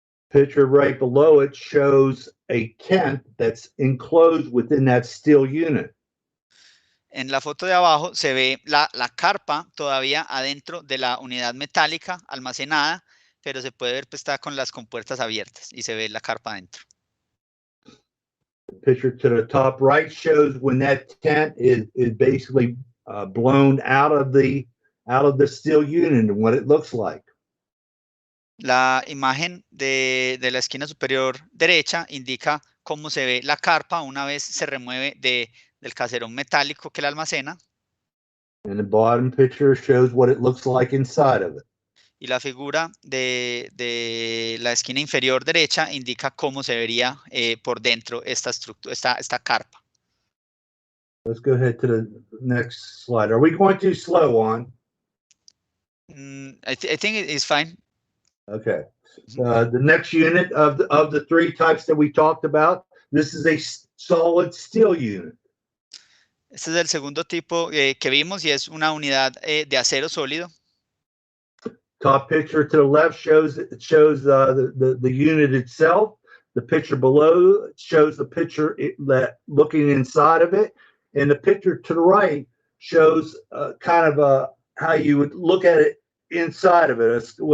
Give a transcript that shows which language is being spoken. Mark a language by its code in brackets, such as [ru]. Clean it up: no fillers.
[en] Picture right below it shows a tent that's enclosed within that steel unit. [es] En la foto de abajo se ve la carpa todavía adentro de la unidad metálica almacenada, pero se puede ver que está con las compuertas abiertas y se ve la carpa adentro. [en] The picture to the top right shows when that tent is basically blown out of the steel unit and what it looks like. [es] La imagen de la esquina superior derecha indica cómo se ve la carpa una vez se remueve del caserón metálico que la almacena. [en] And the bottom picture shows what it looks like inside of it. [es] Y la figura de la esquina inferior derecha indica cómo se vería por dentro esta estructura, esta carpa. [en] Let's go ahead to the next slide. Are we going too slow on? I think it is fine. Okay. The next unit of the three types that we talked about, this is a solid steel unit. [es] Este es el segundo tipo que vimos y es una unidad de acero sólido. [en] Top picture to the left shows the unit itself. The picture below shows the picture looking inside of it, and the picture to the right shows kind of how you would look at it inside of it.